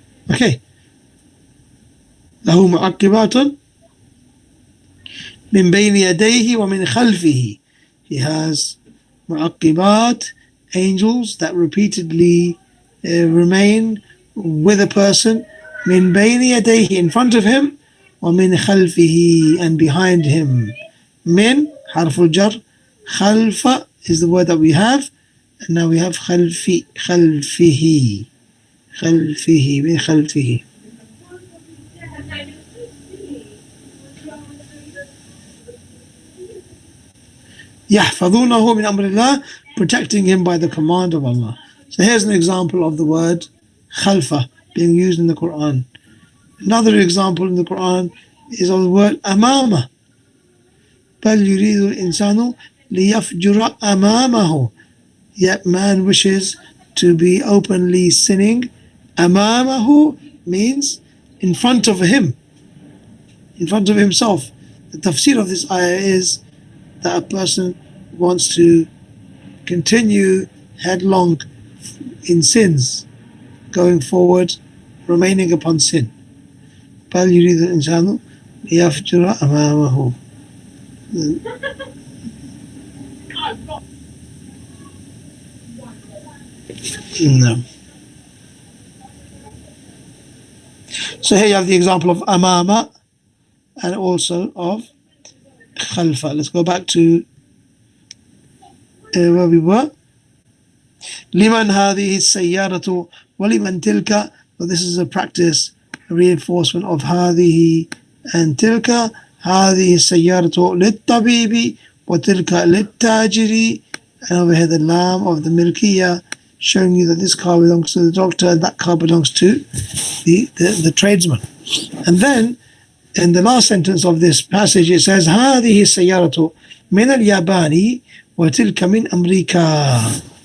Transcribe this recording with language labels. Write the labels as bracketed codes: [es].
[en] Okay. [ar] له معقبات من بين يديه ومن خلفه. [en] He has معقبات, angels that repeatedly remain with a person. [ar] من بين يديه, [en] in front of him, [ar] ومن خلفه, [en] and behind him. [ar] من حرف الجر, [en] خلف is the word that we have, and now we have [ar] خلفي, خلفه, خلفه, من خلفه. يحفظونه من أمر الله, [en] protecting him by the command of Allah. So here's an example of the word khalfa being used in the Quran. Another example in the Quran is of the word amama. [ar] بل يريد الإنسان ليفجر أمامه. [en] Yet man wishes to be openly sinning. Amamahu means in front of him, in front of himself. The tafsir of this ayah is that a person wants to continue headlong in sins, going forward, remaining upon sin. [ar] بل يريد الإنسان ليفجر أمامه. [en] No. So here you have the example of amama and also of khalfa. Let's go back to where we were. [ar] لمن هذه السيارة ولمن تلك. [en] So this is a practice, a reinforcement of هذه and تلك. [ar] هذه السيارة للطبيب وتلك للتاجر. [en] And over here the lam of the milkiya, showing you that this car belongs to the doctor and that car belongs to the tradesman. And then in the last sentence of this passage it says [ar] هذه السيارة من اليابان وتلك من أمريكا.